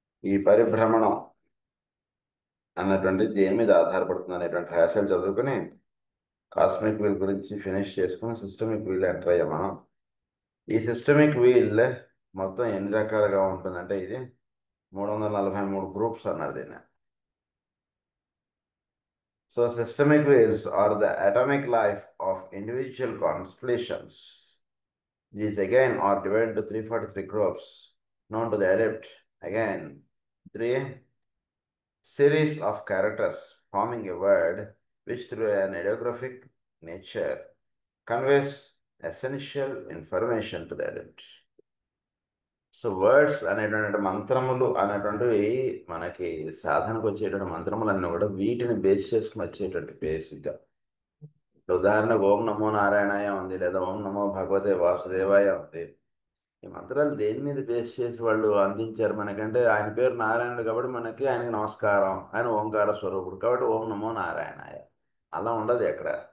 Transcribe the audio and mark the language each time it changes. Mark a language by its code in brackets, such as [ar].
[te] ఈ పరిభ్రమణం అన్నటువంటి దేని మీద ఆధారపడుతుంది అనేటువంటి రహస్యాలు చదువుకుని కాస్మిక్ వీల్ గురించి ఫినిష్ చేసుకుని సిస్టమిక్ వీల్ ఎంటర్ అయ్యాం మనం. ఈ సిస్టమిక్ వీల్ మొత్తం ఎన్ని రకాలుగా ఉంటుందంటే ఇది 343 గ్రూప్స్ అన్నారు దీన్ని. [en] So systemic wheels are the atomic life of individual constellations. These again are divided into 343 groups known to the adept. Again, 3 series of characters forming a word which through an ideographic nature conveys essential information to the adept. [te] So words అనేటువంటి మంత్రములు అనేటువంటివి మనకి సాధనకు వచ్చేటువంటి మంత్రములన్నీ కూడా వీటిని base చేసుకుని వచ్చేటువంటి బేసిక్గా. ఉదాహరణకు [sa] ఓం నమో నారాయణాయ [te] ఉంది, లేదా [sa] ఓం నమో భగవతే వాసుదేవాయ [te] ఉంది. ఈ మంత్రాలు దేని మీద బేస్ చేసి వాళ్ళు అందించారు మనకంటే, ఆయన పేరు నారాయణుడు కాబట్టి మనకి ఆయనకి నమస్కారం, ఆయన ఓంకార స్వరూపుడు కాబట్టి [sa] ఓం నమో నారాయణాయ. [te] అలా ఉండదు ఎక్కడ.